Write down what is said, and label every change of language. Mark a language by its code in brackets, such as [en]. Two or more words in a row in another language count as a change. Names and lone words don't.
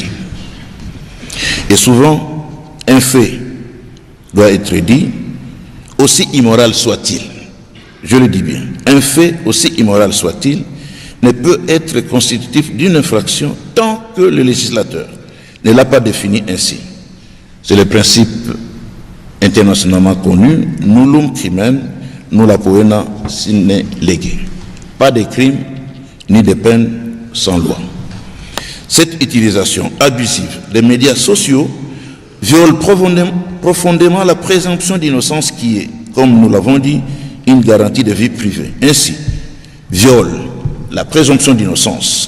[fr] Et souvent, un fait doit être dit, aussi immoral soit-il. Je le dis bien, un fait, aussi immoral soit-il, ne peut être constitutif d'une infraction tant que le législateur ne l'a pas défini ainsi. C'est le principe internationalement connu, [la] nullum crimen nulla poena sine lege. [fr] Pas de crime ni de peine sans loi. Cette utilisation abusive des médias sociaux viole profondément la présomption d'innocence qui est, comme nous l'avons dit, une garantie de vie privée. Ainsi, viole la présomption d'innocence.